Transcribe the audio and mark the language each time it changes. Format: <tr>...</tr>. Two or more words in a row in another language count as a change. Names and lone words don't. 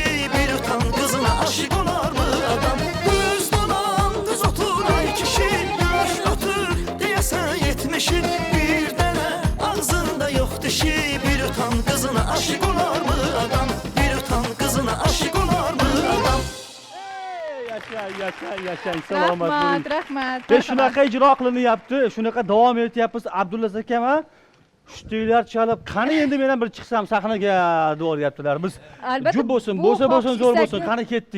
<az>Bir utan kızına aşık olar mı adam? Kız dolan kız otur ay kişi. Yaş otur diye sen yetmişin. Bir tane ağzında yok dişi. Bir utan kızına aşık olar mı adam? Bir utan kızına aşık olar mı adam?</az> <uz>Ey yashay, yashay, yashay, salomat bo'ling. Rahmat, rahmat. Ve shunaqa ijro qilinyapti, shunaqa davom etyapmiz. Abdulla akam, ha? Shtilar chalib, qani endi men ham bir chiqsam sahnaga deyaptilar. Biz Albatta, jub bo'lsin, bu bo'lsa bo'lsin, zo'r xohish bo'lsin, istakni- qani ketdik.</uz>